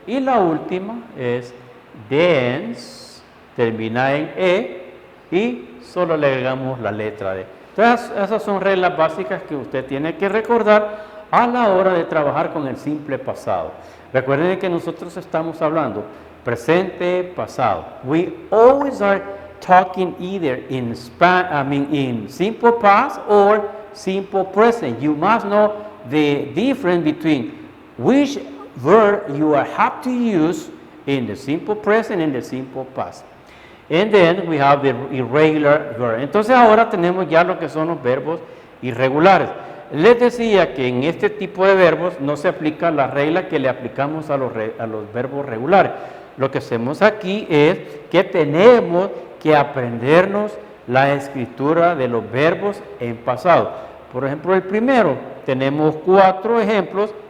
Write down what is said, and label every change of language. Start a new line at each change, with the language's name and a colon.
Spanish: Y la última es dance, termina en e y solo le agregamos la letra d. Entonces, esas son reglas básicas que usted tiene que recordar a la hora de trabajar con el simple pasado. Recuerden que nosotros estamos hablando presente, pasado.
English: We always are talking either in simple past or simple present. You must know the difference between which verb you have to use in the simple present and the simple past. And then we have the irregular verb.
Spanish: Entonces ahora tenemos ya lo que son los verbos irregulares. Les decía que en este tipo de verbos no se aplica la regla que le aplicamos a los verbos regulares. Lo que hacemos aquí es que tenemos que aprendernos la escritura de los verbos en pasado. Por ejemplo, el primero, tenemos 4 ejemplos